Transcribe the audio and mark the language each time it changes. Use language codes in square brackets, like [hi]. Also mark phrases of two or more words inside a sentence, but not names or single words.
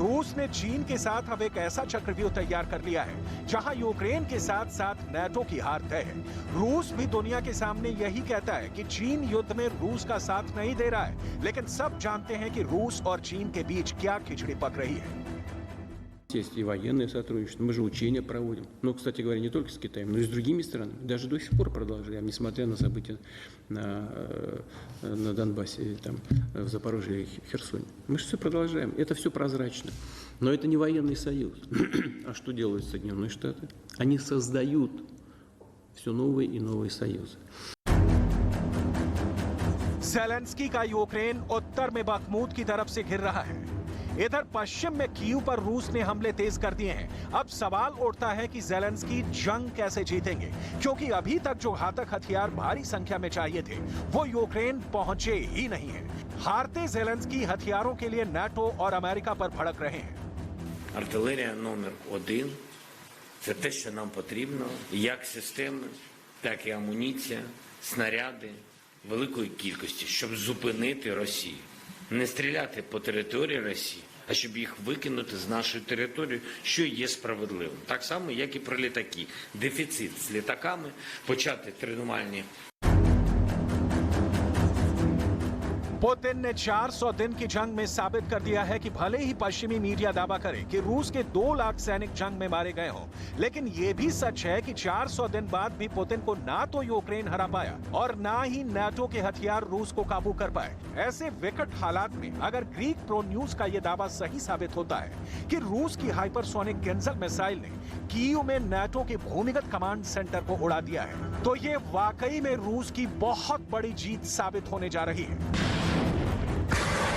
[hi] रूस ने चीन के साथ अब एक ऐसा चक्रव्यूह तैयार कर लिया है जहां यूक्रेन के साथ साथ नाटो की हार तय है। रूस भी दुनिया के सामने यही कहता है कि चीन युद्ध में रूस का साथ नहीं दे रहा है, लेकिन सब जानते हैं कि रूस और चीन के बीच क्या खिचड़ी पक रही है। [ru] Есть и военное сотрудничество, мы же учения проводим. Но, кстати говоря, не только с Китаем, но и с другими странами. Даже до сих пор продолжаем, несмотря на события на Донбассе, там, в Запорожье и Херсоне. Мы же все продолжаем. Это все прозрачно. Но это не военный союз. А что делают Соединенные Штаты? Они создают все новые и новые союзы. [hi] ज़ेलेंस्की का यूक्रेन उत्तर में बखमूत की तरफ से घिर रहा है। इधर पश्चिम में कीव पर रूस ने हमले तेज कर दिए हैं। अब सवाल उठता है कि ज़ेलेंस्की जंग कैसे जीतेंगे, क्योंकि अभी तक जो घातक हथियार भारी संख्या में चाहिए थे वो यूक्रेन पहुंचे ही नहीं है। हारते ज़ेलेंस्की हथियारों के लिए नाटो और अमेरिका पर भड़क रहे हैं। [uk] Артилерія номер 1 – це те, що нам потрібно, як системи, так і амуніція, снаряди великої кількості, щоб зупинити Росію. Не стріляти по території Росії, а щоб їх викинути з нашої території, що є справедливим. Так само, як і про літаки. Дефіцит з літаками, почати тренувальні. [hi] पुतिन ने 400 दिन की जंग में साबित कर दिया है कि भले ही पश्चिमी मीडिया दावा करे कि रूस के 2 लाख सैनिक जंग में मारे गए हों, लेकिन यह भी सच है कि 400 दिन बाद भी पुतिन को ना तो यूक्रेन हरा पाया और ना ही नाटो के हथियार रूस को काबू कर पाए। ऐसे विकट हालात में अगर ग्रीक प्रो न्यूज का यह दावा सही साबित होता है कि रूस की हाइपरसोनिक किंजल मिसाइल ने कीव में नाटो के भूमिगत [en] command center [hi] को उड़ा दिया है, तो ये वाकई में रूस की बहुत बड़ी जीत साबित होने जा रही है।